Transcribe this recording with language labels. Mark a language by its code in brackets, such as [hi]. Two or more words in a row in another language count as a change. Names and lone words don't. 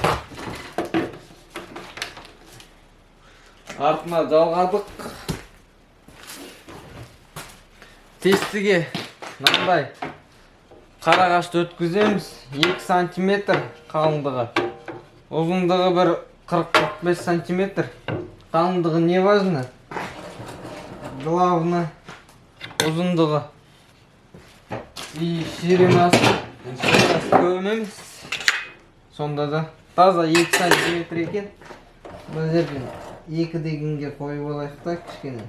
[kk] Артына жалғадық. Тестіге мынандай қарағашты өткіземіз. 2 сантиметр қалыңдығы. Ұзындығы бір 40-45 сантиметр. Қалыңдығы [ru] не важно? Главное [kk] ұзындығы. И ширинасы көп емес. Сонда да таза 2 сантиметр екен. Бұл жерден 2 дегенге қойып алайық та кішкене.